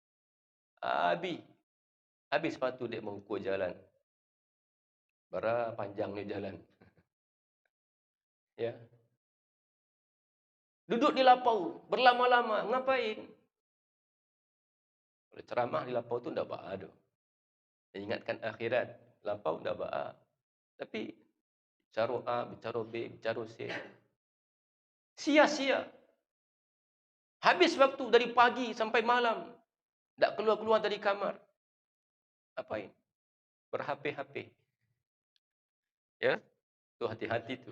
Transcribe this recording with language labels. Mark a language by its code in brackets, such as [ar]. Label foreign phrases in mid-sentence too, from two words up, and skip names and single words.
[id] Habis sepatu dia mengukur jalan. [min] Bara panjangnya jalan. Ya. [id] Duduk di lapau berlama-lama, ngapain? [min] Kalau ceramah di lapau tu ndak ba'a doh. Ingatkan akhirat, lapau ndak ba'a. [id] Tapi bicara A, bicara B, bicara C. Sia-sia. Habis waktu dari pagi sampai malam, ndak keluar-keluar dari kamar. Apain? Ber-HP. Ya. Tu hati-hati tu.